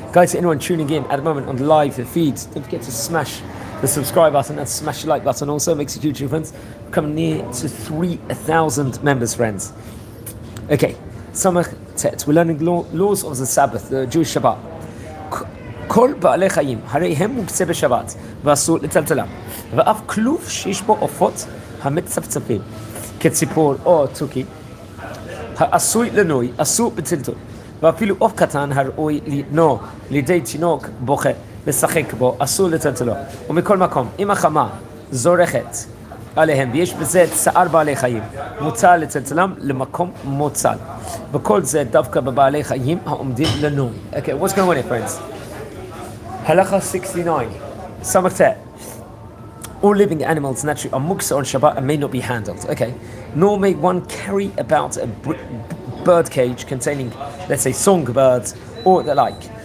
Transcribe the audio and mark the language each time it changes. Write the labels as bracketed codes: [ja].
[en] Guys, anyone tuning in at the moment on the live feed, don't forget to smash the subscribe button and smash the like button. Also makes a huge difference. We're coming near to 3,000 members, friends. Okay, Samach Tet. We're learning laws of the Sabbath, the Jewish Shabbat. [he] כל בעלי חיים, הרי הם מוקצה בשבת, ואסור לטלטלם. ואף כלוב שיש בו עופות המצפצפים, כציפור או תוכי, העשוי לנוי, אסור בטלטול. ואפילו עוף קטן הראוי לנוע לידי תינוק בוכה לשחק בו, אסור לטלטלו. ומכל מקום, אם החמה זורחת עליהם, ויש בזה צער בעלי חיים, מותר לטלטלם למקום מוצל. וכל זה דווקא בבעלי חיים העומדים לנוי. [en] Okay, what's going on here, friends? Halacha 69. Samach. All living animals naturally are muksa on Shabbat and may not be handled. Okay. Nor may one carry about a bird cage containing, let's say, songbirds or the like.